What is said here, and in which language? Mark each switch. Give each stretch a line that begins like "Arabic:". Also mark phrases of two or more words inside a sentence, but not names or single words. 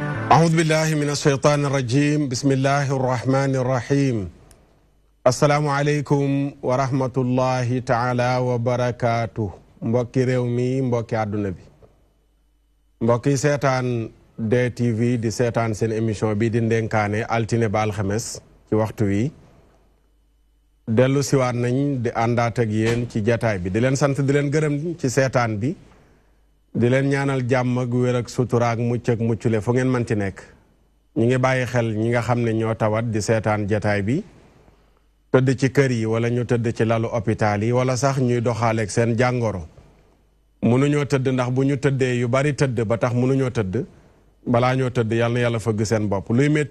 Arabic: أعوذ بالله من الشيطان الرجيم بسم الله الرحمن الرحيم السلام عليكم ورحمة الله تعالى وبركاته
Wolof: mbokki réew mi mbokki àdduna bi mbokki seetaan DTV di seetaan seen émission bi di ndenkaane altine ba alxames ci waxtu wi dellu siwaat nañ di àndaat ak yéen ci jataay bi di leen sant di leen gërëm ci seetaan bi di leen ñaanal jàmm ak wér ak sutura ak mucc ak muccule fu ngeen mën ci nekk ñi ngi bàyyi xel ñi nga xam ne ñoo tawat di seetaan jataay bi tëdd ci kër yi wala ñu tëdd ci lalu hôpital yi wala sax ñuy doxaaleeg seen jàngoro mënuñoo tëdd ndax bu ñu tëddee yu bari tëdd ba tax mënuñoo tëdd balaa ñoo tëdd yal na yàlla fëgg seen bopp luy